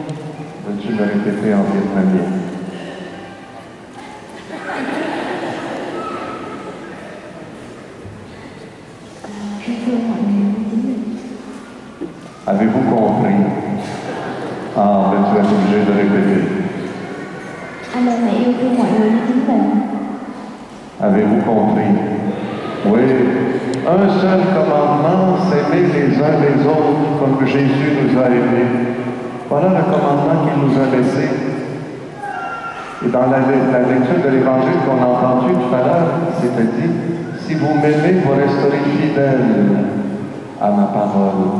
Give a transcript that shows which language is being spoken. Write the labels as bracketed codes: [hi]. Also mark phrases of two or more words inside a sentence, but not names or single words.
[fr] Veux-tu le répéter en vietnamien? Avez-vous compris? Ah, ben tu vas être obligé de répéter. [vi] Anh em hãy yêu thương mọi người như chính mình. [fr] Avez-vous compris? Oui. Un seul commandement, c'est aimer les uns les autres comme Jésus nous a aimés. Voilà le commandement qu'il nous a laissé. Et dans la lecture de l'Évangile qu'on a entendu tout à l'heure, c'était dit, si vous m'aimez, vous resterez fidèles à ma parole.